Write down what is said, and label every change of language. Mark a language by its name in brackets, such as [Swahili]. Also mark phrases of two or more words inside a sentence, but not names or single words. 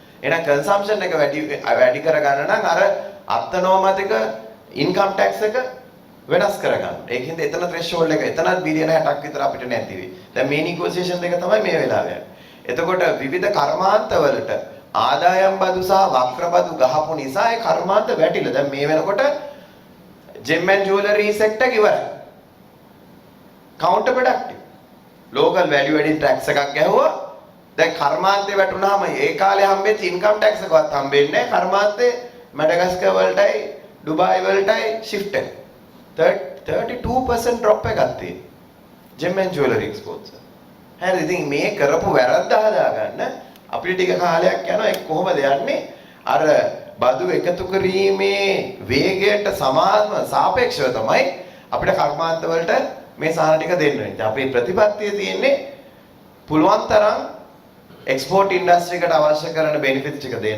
[Sinhala] එහෙනම් කන්සම්ප්ෂන් එක වැඩි කරගන්න නම් අර අර්ථනෝමතික [English] income tax [Sinhala] එක වෙනස් කරගන්න. ඒකින්ද එතන threshold එක එතනත් බිලියන 60ක් විතර අපිට නැති වෙයි. දැන් මේ negotiation දෙක තමයි මේ වෙලාවේ. එතකොට විවිධ කර්මාන්ත වලට ආදායම් බදු සහ වක්‍ර බදු ගහපු නිසා ඒ කර්මාන්ත වැටිලා. දැන් මේ වෙනකොට [English] gem and jewelry sector [Sinhala] එක ඉවරයි. [English] counter productive. local value added tax [Sinhala] එකක් ගැහුවා. දැන් කර්මාන්තේ වැටුනහම ඒ කාලේ හම්බෙච්ච [English] income tax [Sinhala] එකවත් හම්බෙන්නේ නැහැ. කර්මාන්තේ මැඩගස්කර් වලටයි ඩුබායි වලටයි shift එක. 32% drop එකක් තියෙනවා. [English] gem and jewelry exports. [Sinhala] හරි ඉතින් මේ කරපු වැරද්ද හදාගන්න අපිට ටික කාලයක් යනවා. ඒක කොහොමද යන්නේ? අර බදු එකතු කිරීමේ වේගයට සමානව සාපේක්ෂව තමයි අපිට කර්මාන්ත වලට මේ සාහන ටික දෙන්න වෙන්නේ. අපේ ප්‍රතිපත්තිය තියෙන්නේ පුළුවන් තරම් [English] export industry [Sinhala] එකට අවශ්‍ය කරන බෙනිෆිට්ස් ටික දෙන්න.